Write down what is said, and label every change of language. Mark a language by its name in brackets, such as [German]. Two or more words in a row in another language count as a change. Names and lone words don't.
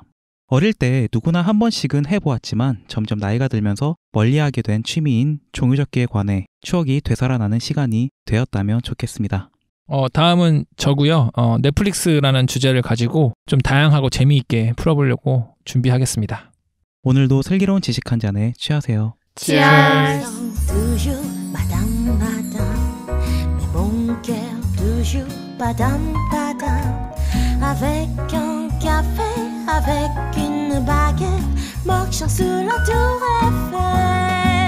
[Korean] 어릴 때 누구나 한 번씩은 해보았지만 점점 나이가 들면서 멀리하게 된 취미인 종이접기에 관해 추억이 되살아나는 시간이 되었다면 좋겠습니다. 다음은 저고요. 넷플릭스라는 주제를 가지고 좀 다양하고 재미있게 풀어보려고 준비하겠습니다. 오늘도 슬기로운 지식 한 잔에 취하세요. [English] Cheers. [French] toujours madame madame mais mon cœur toujours padam padam avec un café avec une baguette marchant sur la tour Eiffel